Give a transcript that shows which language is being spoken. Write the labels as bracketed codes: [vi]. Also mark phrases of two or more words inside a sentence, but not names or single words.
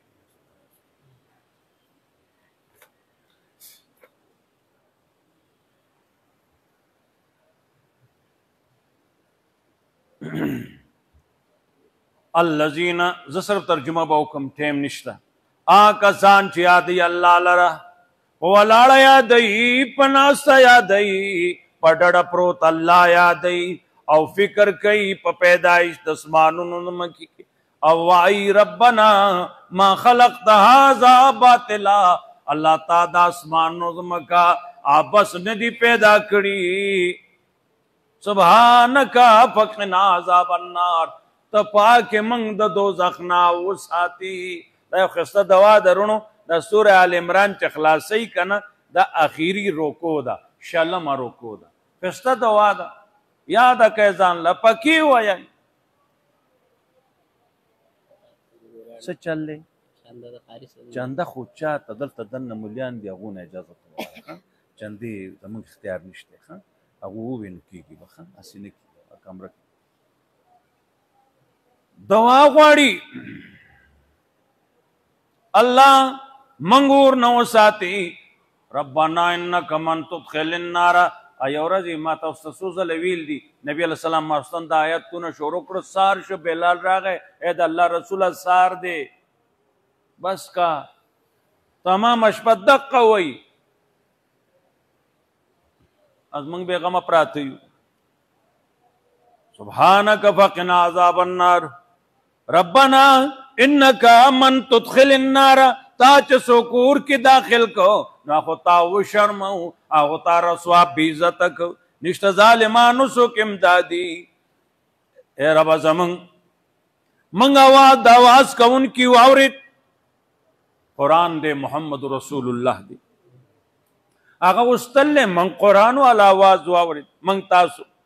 [ps] الذین زه صرف ترجمه به وکړم ټیم نشته کسان چې یادوي الله لره په ولاړه یادوي په ناسته یادوي په ډډه پروت الله یادوي او فکر کوي په پیدایش د اسمانونو ځمکې کې او وایي [ar] ربنا ما خلقت هذا باطلا [ps] الله تا د اسمانونو ځمکه عبث نه دي پیدا کړي [ar] سبحانک فقنا عذاب النار [ps] ته پاکې موږ د دوزخ نه وساتي دا یو ښایسته دوا ده رونو د سوره آل عمران چې خلاصوي که نه دا اخیري روکو ده شلمه روکو ده ښایسته دوا ده یاده کړئ ځان له پکې ووایئ څه چل دی چنده خو چاته دلته دننه ملیان دي هغو نه اجازه وغواړه چندې زموږ اختیار نشته ښه هغه ووایي نو کېږي به ښه هسې نه کېږي کمره کې دوا غواړي الله منګور نه وساتي [ar] ربنا انک من تدخل النار [ps] ایو ورځې ما تاسو ته څو ځله ویل دي نبی [ar] علیه السلام [ps] ماخوستن د آیتونه شروع کړو سار شو بلال راغی ای د الله رسوله سار دی بس کا تمام شپه دقه وایي از موږ بېغمه پراته یو [ar] سبحانک فقنا عذاب النار ربنا انک من تدخل النار [ps] تا چې څوک اور کې داخل کو نو هغو تا وشرمو هغو تا رسوا بې عزته کو نشته ظالمانو څوک امدادي ای ربه زمونږ موږ د اواز کوونکي واورېد قرآن دی [ar] محمد رسول الله [ps] دی هغه وستل دی موږ قرآن والا آواز واورېد موږ تاسو